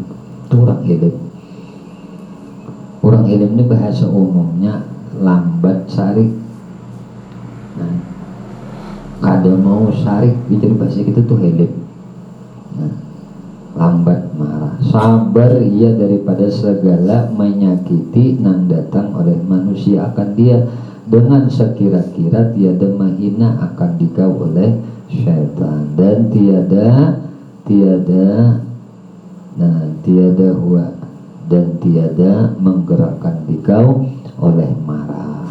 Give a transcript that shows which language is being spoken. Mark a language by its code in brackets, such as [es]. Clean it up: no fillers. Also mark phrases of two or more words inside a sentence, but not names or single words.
[bjn] Itu orang hilim. Orang hilim ini bahasa umumnya lambat sarik. Nah kada mau sarik itu bahasa kita tuh hilim. [ms] Nah, lambat marah, sabar ia daripada segala menyakiti yang datang oleh manusia akan dia, dengan sekira-kira tiada menghina akan dikau oleh syaitan, dan tiada huwa dan tiada menggerakkan dikau oleh marah.